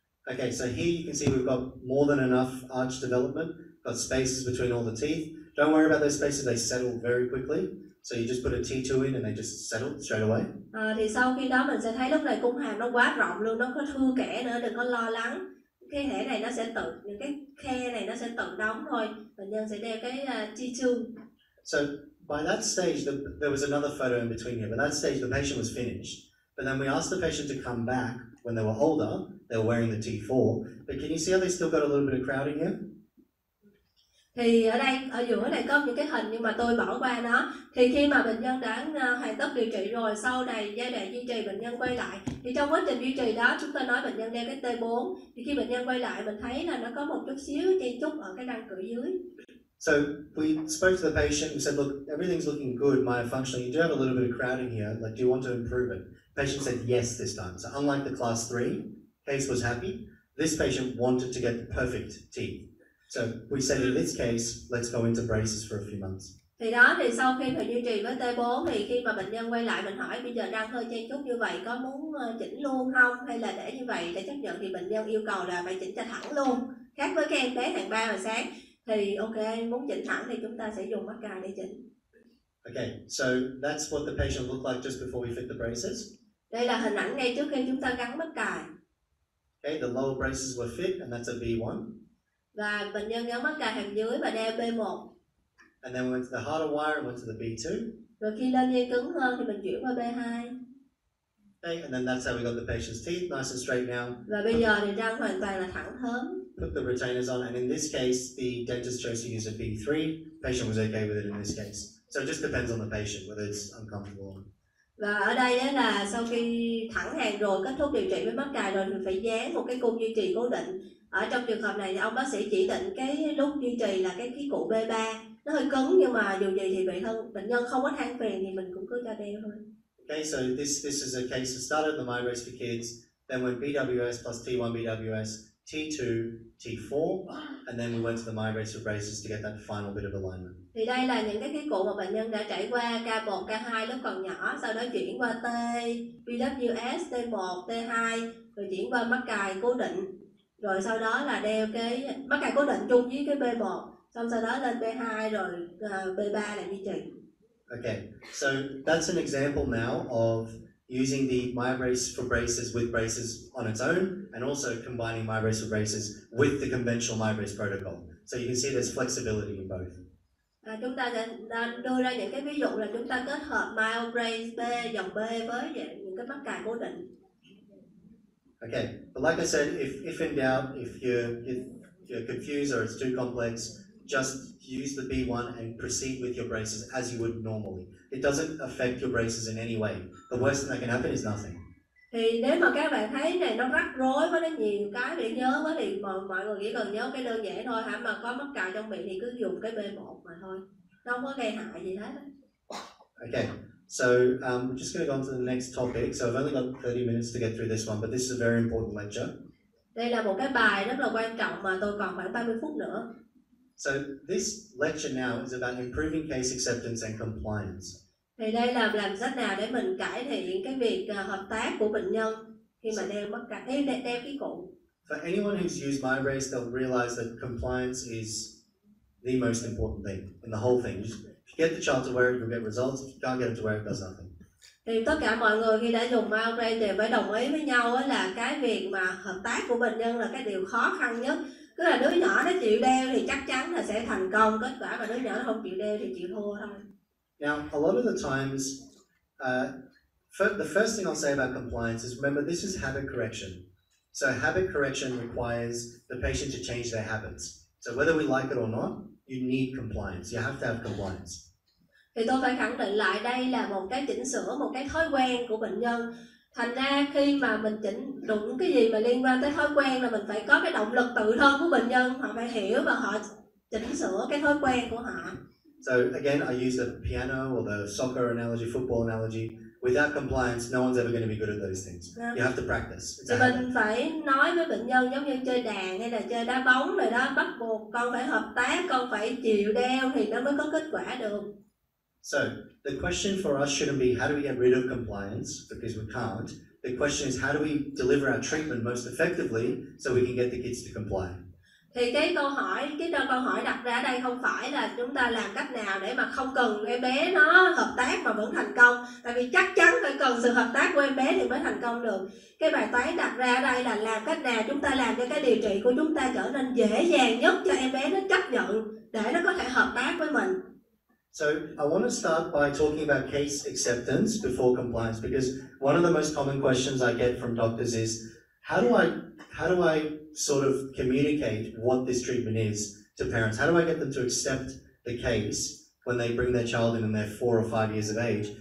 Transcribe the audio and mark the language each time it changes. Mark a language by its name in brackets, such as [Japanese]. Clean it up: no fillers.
[English] Okay, so here you can see we've got more than enough arch development, got spaces between all the teeth. Don't worry about those spaces, they settle very quickly. So you just put a T2 in and they just settle straight away. [Vietnamese] Thì sau khi đó mình sẽ thấy lúc này cung hàm nó quá rộng luôn, nó có thưa kẽ nữa, đừng có lo lắng. Cái thể này nó sẽ tự, những cái khe này nó sẽ tự đóng thôi. Bệnh nhân sẽ đeo cái T2. [English] So by that stage, there was another photo in between here, but that stage the patient was finished. But then we asked the patient to come back when they were older. They were wearing the T4. But can you see how they still got a little bit of crowding here? [Vietnamese] Thì ở đây, ở giữa này có những cái hình nhưng mà tôi bỏ qua nó. Thì khi mà bệnh nhân đã hoàn tất điều trị rồi, sau này giai đoạn duy trì bệnh nhân quay lại, thì trong quá trình duy trì đó chúng ta nói bệnh nhân đeo cái T4, thì khi bệnh nhân quay lại mình thấy là nó có một chút xíu chen chúc ở cái răng cửa dưới. [English] So we spoke to the patient, we said, look, everything's looking good, myofunctionally, you do have a little bit of crowding here, like do you want to improve it? The patient said yes this time. So unlike the class 3, case was happy, this patient wanted to get the perfect teeth. So we said in this case, let's go into braces for a few months. [Vietnamese] Thì đó, thì sau khi phải duy trì với T4 thì khi mà bệnh nhân quay lại mình hỏi bây giờ răng hơi chen chúc như vậy có muốn chỉnh luôn không hay là để như vậy để chấp nhận, thì bệnh nhân yêu cầu là phải chỉnh cho thẳng luôn. Khác với các em bé hạng 3 hồi sáng thì ok, muốn chỉnh thẳng thì chúng ta sẽ dùng mắc cài để chỉnh. [English] Okay, so that's what the patient looked like just before we fit the braces. [Vietnamese] Đây là hình ảnh ngay trước khi chúng ta gắn mắc cài. [English] Okay, the lower braces were fit and that's a B1. [Vietnamese] Và bệnh nhân gắn mắc cài hàm dưới và đeo B1. [English] And then we went to the harder wire and went to the B2. [Vietnamese] Rồi khi lên dây cứng hơn thì mình chuyển qua B2. [English] Okay, and then that's how we got the patient's teeth nice and straight now. [Vietnamese] Và bây giờ thì răng hoàn toàn là thẳng thớm. [English] Put the retainers on, and in this case, the dentist chose to use a B3. Patient was okay with it in this case. So it just depends on the patient whether it's uncomfortable. [Vietnamese] Và ở đây là sau khi thẳng hàng rồi, kết thúc điều trị với mắc cài rồi thì phải dán một cái cung duy trì cố định. Ở trong trường hợp này thì ông bác sĩ chỉ định cái lúc duy trì là cái khí cụ B3. Nó hơi cứng nhưng mà dù gì thì bệnh nhân không có than phiền thì mình cũng cứ cho đeo thôi. [English] Okay, so this is a case that started the Myobrace for kids, then went BWS plus T1 BWS, T2, T4, and then we went to the Myobrace for braces to get that final bit of alignment. [Vietnamese] Thì đây là những cái khí cụ mà bệnh nhân đã trải qua K1, K2 lúc còn nhỏ, sau đó chuyển qua T, BWS, T1, T2, rồi chuyển qua mắc cài cố định. Rồi sau đó là đeo cái mắc cài cố định chung với cái B1, xong sau đó lên B2 rồi B3 là duy trì. [English] Okay, so that's an example now of using the Myobrace for braces with braces on its own, and also combining Myobrace for braces with the conventional Myobrace protocol. So you can see there's flexibility in both. [Vietnamese] Chúng ta sẽ đưa ra những cái ví dụ là chúng ta kết hợp Myobrace B, dòng B với những cái mắc cài cố định. [English] Okay, but like I said, if in doubt, if you're confused or it's too complex, just use the B1 and proceed with your braces as you would normally. It doesn't affect your braces in any way. The worst thing that can happen is nothing. [Vietnamese] Thì nếu mà các bạn thấy này nó rắc rối với nó nhiều cái để nhớ quá thì mọi người chỉ cần nhớ cái đơn giản thôi hả, mà có mắc cài trong miệng thì cứ dùng cái B1 mà thôi. Nó không có gây hại gì hết. [English] Okay, so we're just going to go on to the next topic. So I've only got 30 minutes to get through this one, but this is a very important lecture. [Vietnamese] Đây là một cái bài rất là quan trọng mà tôi còn khoảng 30 phút nữa. [English] So this lecture now is about improving case acceptance and compliance. [Vietnamese] Thì đây là làm cách nào để mình cải thiện cái việc hợp tác của bệnh nhân khi mà đeo mắc cài, đeo cái cụ. [English] For anyone who's used Myobrace, they'll realize that compliance is the most important thing in the whole thing. If you get the child to wear it, you'll get results. If you can't get them to wear it, it does nothing. [Vietnamese] Thì tất cả mọi người khi đã dùng Myobrace đều phải đồng ý với nhau là cái việc mà hợp tác của bệnh nhân là cái điều khó khăn nhất. Cứ là đứa nhỏ nó chịu đeo thì chắc chắn là sẽ thành công, kết quả mà đứa nhỏ nó không chịu đeo thì chịu thua thôi. [English] Now, a lot of the times, the first thing I'll say about compliance is remember this is habit correction. So habit correction requires the patient to change their habits. So whether we like it or not, you need compliance. You have to have compliance. [Vietnamese] Thì tôi phải khẳng định lại đây là một cái chỉnh sửa, một cái thói quen của bệnh nhân. Thành ra khi mà mình chỉnh đúng cái gì mà liên quan tới thói quen là mình phải có cái động lực tự thân của bệnh nhân. Họ phải hiểu và họ chỉnh sửa cái thói quen của họ. [English] So again, I use the piano or the soccer analogy, football analogy. Without compliance, no one's ever going to be good at those things. You have to practice. [Vietnamese] Thì mình phải nói với bệnh nhân giống như chơi đàn hay là chơi đá bóng rồi đó, bắt buộc con phải hợp tác, con phải chịu đeo thì nó mới có kết quả được. [English] So the question for us shouldn't be how do we get rid of compliance, because we can't. The question is how do we deliver our treatment most effectively so we can get the kids to comply. [Vietnamese] Thì cái câu hỏi đặt ra ở đây không phải là chúng ta làm cách nào để mà không cần em bé nó hợp tác mà vẫn thành công. Tại vì chắc chắn phải cần sự hợp tác của em bé thì mới thành công được. Cái bài toán đặt ra ở đây là làm cách nào chúng ta làm cho cái điều trị của chúng ta trở nên dễ dàng nhất cho em bé nó chấp nhận để nó có thể hợp tác với mình. [English] So I want to start by talking about case acceptance before compliance, because one of the most common questions I get from doctors is how do I sort of communicate what this treatment is to parents? How do I get them to accept the case when they bring their child in and they're 4 or 5 years of age?